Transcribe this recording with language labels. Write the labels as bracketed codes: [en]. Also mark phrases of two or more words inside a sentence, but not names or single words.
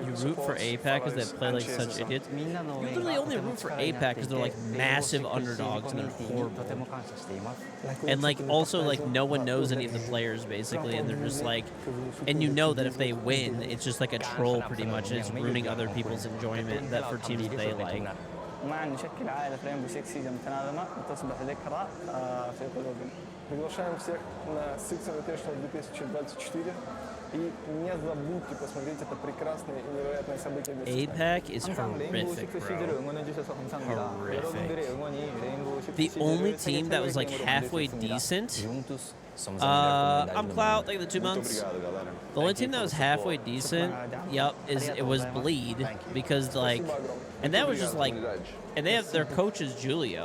[en] You root for APAC because they play like such idiots. You literally only root for APAC because they're like massive underdogs and they're horrible. And like also like no one knows any of the players basically, and they're just like, and you know that if they win, it's just like a troll pretty much, and it's ruining other people's enjoyment that for teams they like. [ar] ومعا نشكل عائلة رينبو 6 سيج متناغمة تصبح ذكرى في قلوبنا. [ru] Приглашаем всех на Six Invitational 2024 и не забудьте посмотреть это прекрасное и невероятное событие для себя. [en] APAC is horrific, bro. Horrific. The only team that was like halfway decent. I'm Clout, thank you for the 2 months. The only team that was halfway decent, it was Bleed, because like, and that was just like, and they have their coach is Julio.